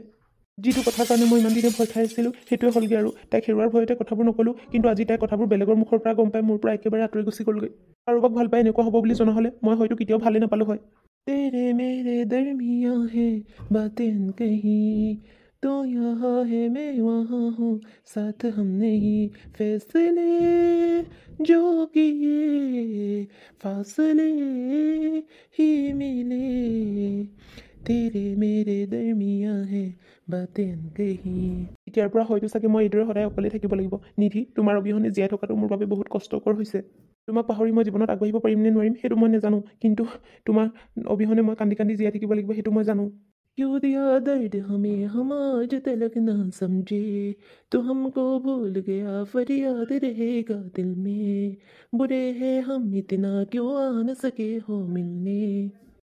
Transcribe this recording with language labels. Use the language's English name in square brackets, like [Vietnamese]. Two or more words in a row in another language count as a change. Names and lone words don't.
[Assamese] যিটো কথাৰ কাৰণে মই ইমান দিনে ভয় খাই আছিলোঁ সেইটোৱে হ'লগৈ আৰু। তাইক হেৰুৱাৰ ভয়তে কথাবোৰ নক'লোঁ, কিন্তু আজি তাই কথাবোৰ বেলেগৰ মুখৰ পৰা গম পাই মোৰ পৰা একেবাৰে আঁতৰি গুচি গ'লগৈ। কাৰোবাক ভাল পাই এনেকুৱা হ'ব বুলি জনা হ'লে মই হয়তো কেতিয়াও ভালেই নাপালোঁ হয়। [Hindi] तेरे मेरे दरमियान है बातें कही तो यहाँ है मैं वहाँ हूँ, साथ हमने ही फैसले जो किए, फासले ही मिले, तेरे मेरे दरमिया है बातें अनकही। [Assamese] এতিয়াৰ পৰা হয়তো চাগে মই এইদৰে সদায় অকলে থাকিব লাগিব। নিধি, তোমাৰ অবিহনে জীয়াই থকাটো মোৰ বাবে বহুত কষ্টকৰ হৈছে। তোমাক পাহৰি মই জীৱনত আগবাঢ়িব পাৰিম নে নোৱাৰিম সেইটো মই নাজানো, কিন্তু তোমাৰ অবিহনে মই কান্দি কান্দি জীয়াই থাকিব লাগিব সেইটো মই জানো। [Hindi] क्यों दिया दर्द हमें हम आज तलक ना समझे, तो हमको भूल गया फरियाद रहेगा दिल में, बुरे हैं हम इतना क्यों आ न सके हो मिलने।